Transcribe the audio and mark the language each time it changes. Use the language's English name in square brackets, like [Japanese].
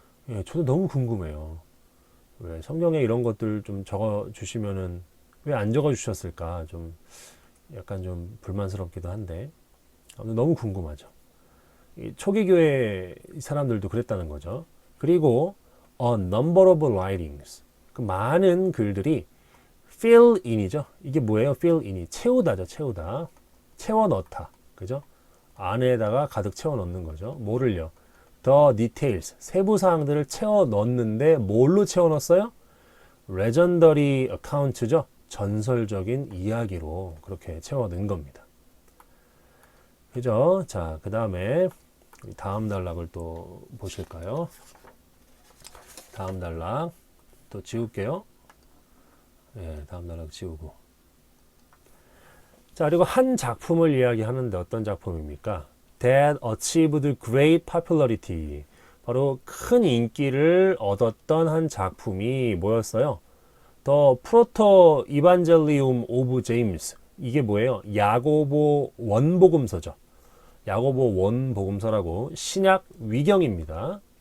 [Korean] 예, 저도 너무 궁금해요. 왜 성경에 이런 것들 좀 적어 주시면은 왜 안 적어 주셨을까? 좀 약간 좀 불만스럽기도 한데 너무 궁금하죠. 이 초기 교회 사람들도 그랬다는 거죠. 그리고 [English] a number of writings, [Korean] 그 많은 글들이 [English] fill in [Korean] 이죠. 이게 뭐예요? [English] fill in [Korean] 이 채우다죠. 채우다, 채워 넣다, 그죠? 안에다가 가득 채워 넣는 거죠. 뭐를요? [English] the details, [Korean] 세부 사항들을 채워 넣는데 뭘로 채워 넣었어요? [English] legendary account죠. [Korean] 전설적인 이야기로 그렇게 채워 넣은 겁니다. 그죠? 자, 그 다음에 다음 단락을 또 보실까요? 다음 단락 또 지울게요. 네, 다음 단락 지우고. 자, 그리고 한 작품을 이야기하는데 어떤 작품입니까? [English] That achieved great popularity. [Korean] 바로 큰 인기를 얻었던 한 작품이 뭐였어요? [English] The Proto Evangelium of James. [Korean] 이게 뭐예요? 야고보 원복음서죠. 야고보 원복음서라고 신약 위경입니다.